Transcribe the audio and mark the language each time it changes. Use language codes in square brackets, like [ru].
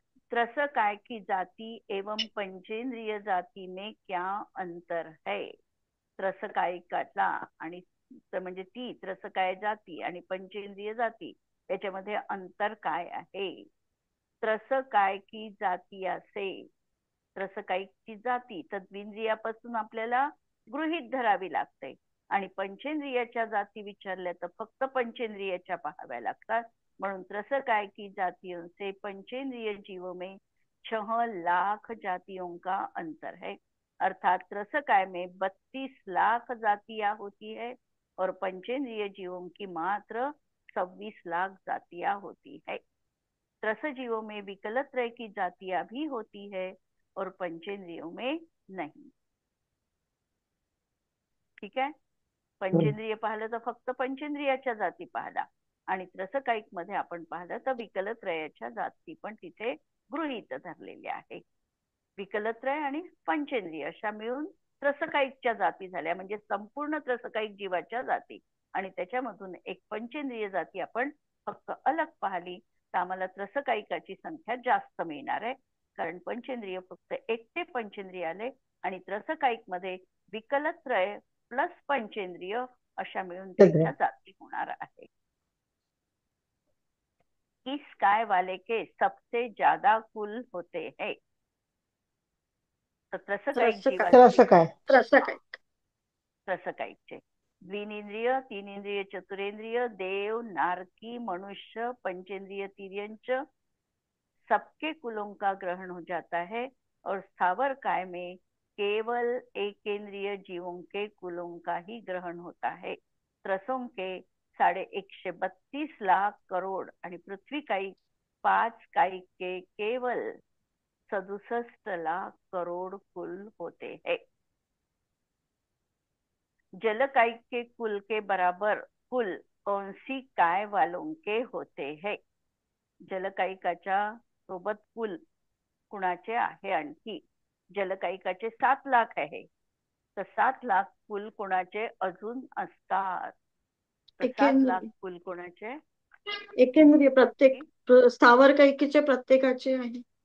[hi] त्रस काय की जाति एवं पंचेंद्रिय जाति में क्या अंतर है? [mr] त्रसकायिकातला आणि म्हणजे ती त्रसकाय जाती आणि पंचेंद्रिय जाती याच्यामध्ये अंतर काय आहे? त्रसकायकी जाती असे, त्रसकायिकची जाती तद्विंद्रियापासून आपल्याला गृहीत धरावी लागते. आणि पंचेंद्रियाच्या जाती विचारल्या तर फक्त पंचेंद्रियाच्या पाहाव्या लागतात. म्हणून त्रसकायकी जातियों से पंचेंद्रिय जीवों में 6 लाख जातियों का अंतर है. अर्थात त्रसकाय में 32 लाख जातियां होती है और पंचेंद्रिय जीवों की मात्र 26 लाख जातियां होती है. त्रस जीवों में विकलत्रय की जातियां भी होती है और पंचेंद्रियों में नहीं. ठीक आहे. पंचेंद्रिय पाहिलं तर फक्त पंचेंद्रियाच्या जाती पाहिला, आणि त्रसकायिक मध्ये आपण पाहिलं तर विकलत्रयाच्या जाती पण तिथे गृहीत धरलेल्या आहे. विकलत्रय आणि पंचेंद्रिय अशा मिळून त्रसकायिकच्या जाती झाल्या. म्हणजे संपूर्ण त्रसकायिक जीवाच्या जाती. आणि त्याच्यामधून एक पंचेंद्रिय जाती आपण फक्त अलग पाहिली तर आम्हाला त्रसकायिकाची संख्या जास्त मिळणार आहे. कारण पंचेंद्रिय फक्त एकटे पंचेंद्रिय आले आणि त्रसकायिक मध्ये विकलत्रय प्लस पंचेंद्रिय अशा मिळून त्यांच्या जाती होणार आहे. [hi] किस काय वाले के सबसे ज्यादा कुल होते हैं? [mr] त्रसकायिक जीवांचे, त्रसकायिकचे [hi] द्विनेंद्रिय, तीनेंद्रिय, चतुरेंद्रिय, देव, नारकी, मनुष्य, पंचेंद्रिय, तिर्यंच सबके कुलों का ग्रहण हो जाता है. और स्थावर काय में केवल एकेंद्रिय जीवों के कुलों का ही ग्रहण होता है. त्रसों के 132 लाख करोड़ आणि पृथ्वी कायिक 5 कायिक के केवल 67 लाख करोड़ कुल होते हैं. जल कायिक के कुल के बराबर कुल कौन सी काय वालों के होते हैं? [mr] जलकायिकाच्या सोबत कुल कुणाचे आहे? आणखी जलकायिकाचे 7 लाख आहे तर 7 लाख कुल कोणाचे अजून असतात? तर 7 लाख कुल कोणाचे? एकेंद्रिय प्रत्येक स्थावर कैकीचे प्रत्येकाचे आहे